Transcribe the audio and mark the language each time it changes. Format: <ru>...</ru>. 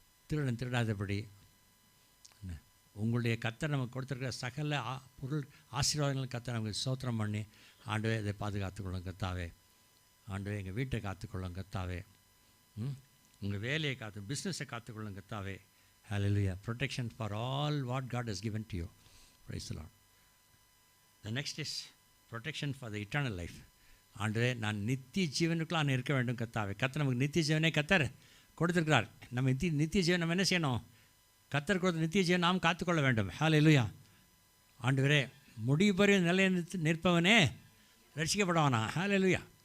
<ta>திருடன் திருடாதபடி என்ன உங்களுடைய கர்த்தர் நமக்கு கொடுத்துருக்கிற சகல பொருள் ஆசீர்வாதங்கள் கர்த்தர் நமக்கு ஸ்தோத்திரம் பண்ணி ஆண்டவே இதை பாதுகாத்துக்கொள்ளும் கர்த்தாவே. ஆண்டவே எங்கள் வீட்டை காத்துக்கொள்ளும் கர்த்தாவே. உங்கள் வேலையை காத்து, பிஸ்னஸை காத்துக்கொள்ளும் கர்த்தாவே. ஹல்லேலூயா.</ta> <en>Protection for all what God has given to you. Praise the Lord. The next is protection for the eternal life.</en> <ta>ஆண்டவரே நான் நித்திய ஜீவனுக்குள்ள நான் இருக்க வேண்டும் கர்த்தாவே. கர்த்தர் நமக்கு நித்திய ஜீவனை கர்த்தர் கொடுத்துருக்கிறார். நம்ம நித்திய ஜீவன் நம்ம என்ன செய்யணும், கர்த்தர் கொடுத்த நித்திய ஜீவன் நாம் காத்துக்கொள்ள வேண்டும். ஹல்லேலூயா. ஆண்டவரே முடிவு பெரிய நிலை நிற்பவனே ரட்சிக்கப்படுவானா. ஹல்லேலூயா.</ta>